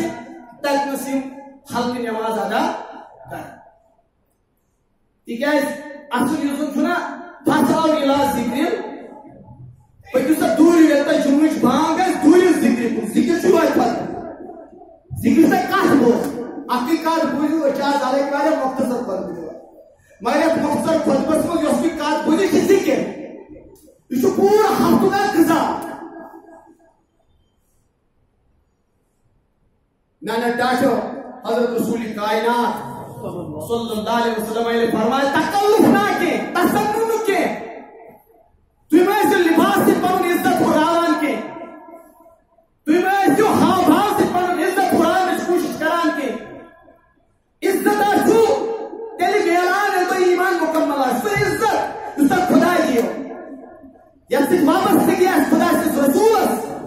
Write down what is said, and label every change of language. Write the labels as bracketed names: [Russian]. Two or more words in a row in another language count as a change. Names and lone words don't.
[Kashmiri] تتنس یِم ہلکہٕ نٮ۪ماز ادا کران تِکیازِ اصل یُس زن چھُنہ فصل اِلا ذِکرِ پٔکِو سا دوٗرِو ییٚلہِ تۄہہِ جُمعٕچ بانگ آسہِ دوٗرِو ذِکرِ کُن ذِکر چھُ وۄنۍ پتہٕ ذِکر چھُ تۄہہِ کتھ بوزُن اکٕے کتھ بوٗزِو أسۍ چھِ آز الگ واریاہ مختصر خطبہٕ دِوان مگر یتھ مختصر خطبس منٛز یۄس تُہۍ کتھ بوٗزِو یہِ چھِ ذِکر یہِ چھُ پوٗرٕ ہفتُک اکھ غذا میانیو ٹاٹھیو حضرت رسول کائنات [Arabic] صلی اللہ علیہ وسلم [Urdu] نے فرمایا [Kashmiri] تکلف نہ کینٛہہ تصنُع نہٕ کینٛہہ تُہۍ مہ ٲسِو لباس سۭتۍ پنُن عزت ہُراوان کینٛہہ تُہۍ مہ ٲسِو ہاو بھاو سۭتۍ پنُن عزت ہُراونٕچ کوٗشش کران کینٛہہ عزت آسِو تیٚلہِ میلان ییٚلہِ تۄہہِ ایٖمان مُکمل آسہِ سُہ عزت یُس تۄہہِ خۄدا دِیو یتھ سۭتۍ وابستگی آسہِ خۄدا سٕنٛدِس رسوٗلس